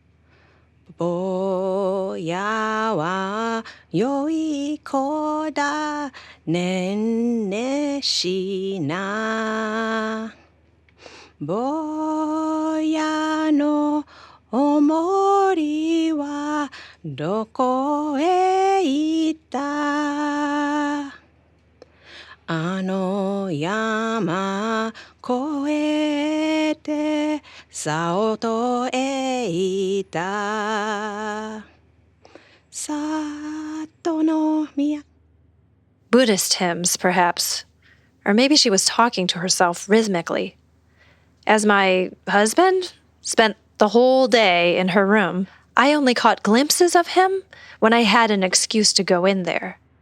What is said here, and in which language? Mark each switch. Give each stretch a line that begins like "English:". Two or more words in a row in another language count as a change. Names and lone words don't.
Japanese: 坊やは よい 子 だ ねんね しな坊や の お守り は どこ へ 行った あの 山 越えて 里 へ 行った 里 の みや.
English: Buddhist hymns, perhaps. Or maybe she was talking to herself rhythmically. As my husband spent the whole day in her room, I only caught glimpses of him when I had an excuse to go in there.